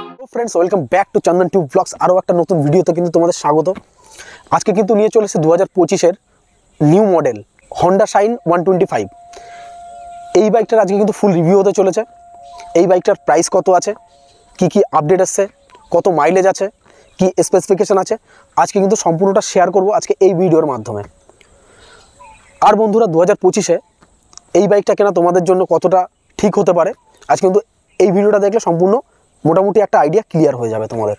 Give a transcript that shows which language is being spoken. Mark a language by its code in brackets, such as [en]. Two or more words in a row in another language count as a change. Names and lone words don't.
[en] friends welcome back to Chandan Tube Blogs [bn] আরো এক নতুন ভিডিওতে কিন্তু তোমাদের স্বাগত। আজকে কিন্তু নিয়ে চলে এসেছি 2025 এর [en] new model Honda Shine 125. [bn] এই বাইকটার আজকে কিন্তু ফুল রিভিউ হতে চলেছে। এই বাইকটার প্রাইস কত আছে, কি আপডেট আসছে, কত মাইলেজ আছে, কি স্পেসিফিকেশন আছে, আজকে কিন্তু সম্পূর্ণটা শেয়ার করব আজকে এই ভিডিওর মাধ্যমে। আর বন্ধুরা 2025 এ এই বাইকটা কেনা তোমাদের জন্য কতটা ঠিক হতে পারে আজ কিন্তু এই ভিডিওটা দেখলে সম্পূর্ণ মোটামুটি একটা আইডিয়া ক্লিয়ার হয়ে যাবে তোমাদের।